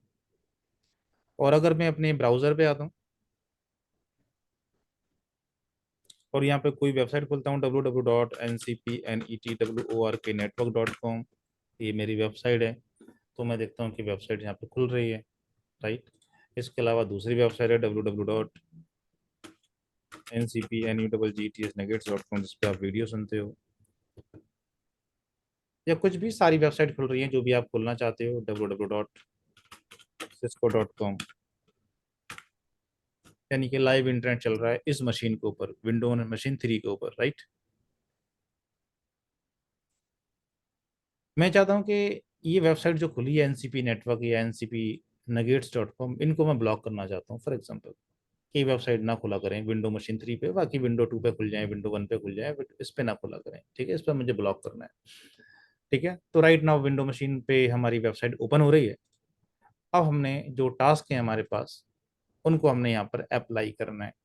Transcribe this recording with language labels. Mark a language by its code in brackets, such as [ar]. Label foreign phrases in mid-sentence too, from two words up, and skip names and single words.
[hi] और अगर मैं अपने ब्राउज़र पे आता हूँ और यहाँ पे कोई वेबसाइट खोलता हूँ www.ncpnetwork.com, ये मेरी वेबसाइट है, तो मैं देखता हूँ कि वेबसाइट यहाँ पे खुल रही है, राइट। इसके अलावा दूसरी वेबसाइट है www.ncpnuggetsnugget.com, जिस पे आप वीडियो सुनते हो या कुछ भी, सारी वेबसाइट खुल रही है जो भी आप खोलना चाहते हो, www.cisco.com। यानी कि [en] live internet [hi] चल रहा है इस मशीन के ऊपर, [en] window machine [hi] 3 के ऊपर, राइट। मैं चाहता हूँ कि ये वेबसाइट जो खुली है NCP नेटवर्क या NCP nuggets.com, इनको मैं ब्लॉक करना चाहता हूँ [en] for example. [hi] कि वेबसाइट ना खुला करें [en] window machine [hi] 3 पे, बाकी विंडो 2 पे खुल जाए, विंडो 1 पे खुल जाए, बट इस पे ना खुला करें। ठीक है, इस पर मुझे ब्लॉक करना है। ठीक है, तो [en] right now window machine [hi] पे हमारी वेबसाइट ओपन हो रही है। अब हमने जो टास्क है हमारे पास, उनको हमने यहाँ पर अप्लाई करना है।